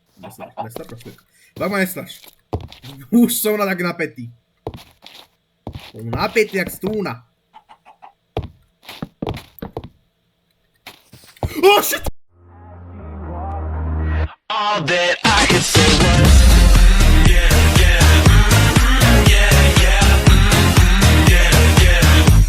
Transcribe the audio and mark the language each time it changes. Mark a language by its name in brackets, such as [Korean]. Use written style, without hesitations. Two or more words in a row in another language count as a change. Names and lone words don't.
[Slovak] Nestraš, prosím. Tak ma nestraš. Už som tak napätý. Som napätý jak strúna. [English] Oh shit! All that I could say was yeah, yeah, yeah, yeah, yeah, yeah.